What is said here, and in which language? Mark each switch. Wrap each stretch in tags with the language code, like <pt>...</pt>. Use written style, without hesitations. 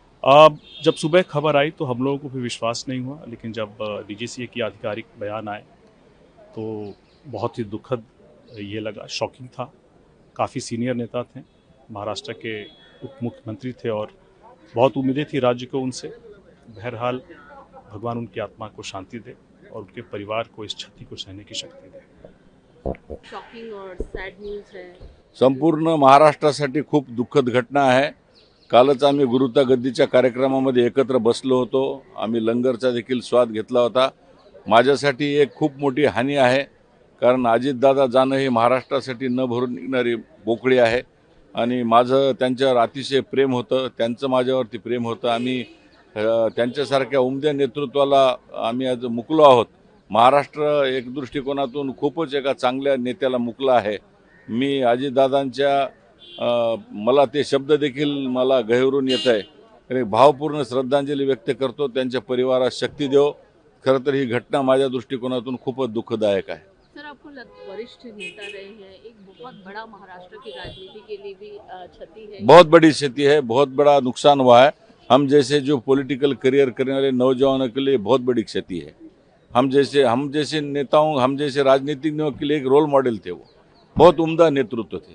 <hi>अब जब सुबह खबर आई तो हम लोगों को भी विश्वास नहीं हुआ, लेकिन जब डीजीसीए की आधिकारिक बयान आए तो बहुत ही दुखद ये लगा, शॉकिंग था। काफ़ी सीनियर नेता थे, महाराष्ट्र के उप मुख्यमंत्री थे और बहुत उम्मीदें थी राज्य को उनसे। बहरहाल भगवान उनकी आत्मा को शांति दे और उनके परिवार को इस क्षति को सहने की शक्ति दे। शॉकिंग और सॅड न्यूज है।</hi> <mr>संपूर्ण महाराष्ट्रासाठी खूप दुःखद घटना आहे। कालच आम्ही गुरुता गद्दीच्या कार्यक्रमामध्ये एकत्र बसलो होतो। आम्ही लंगरचा देखील स्वाद घेतला होता। माझ्यासाठी एक खूप मोठी हानी आहे, कारण अजितदादा जाणं ही महाराष्ट्रासाठी न भरून निघणारी बोकळी आहे आणि माझं त्यांच्यावर अतिशय प्रेम होतं, त्यांचं माझ्यावरती प्रेम होतं। आम्ही त्यांच्यासारख्या उमद्या नेतृत्वाला आम्ही आज मुकलो आहोत। महाराष्ट्र एक दृष्टिकोनातून खूपच एका चांगल्या नेत्याला मुकला आहे। मी अजितदादांच्या मला ते शब्द देखील मला गहिवरून येत आहे। एक भावपूर्ण श्रद्धांजली व्यक्त करतो, त्यांच्या परिवारास शक्ती देव। खरं तर ही घटना माझ्या दृष्टिकोनातून खूपच दुःखदायक आहे।</mr> <hi>सर आपको वरिष्ठ नेता रहे हैं, एक बहुत बड़ा महाराष्ट्र की राजनीति के लिए भी क्षति है। बहुत बड़ी क्षति है, बहुत बड़ा नुकसान हुआ है। हम जैसे जो पॉलिटिकल करियर करने वाले नौजवानों के लिए बहुत बड़ी क्षति है। हम जैसे नेताओं, हम जैसे राजनीतिज्ञों के लिए एक रोल मॉडल थे। वो बहुत उम्दा नेतृत्व थे।</hi>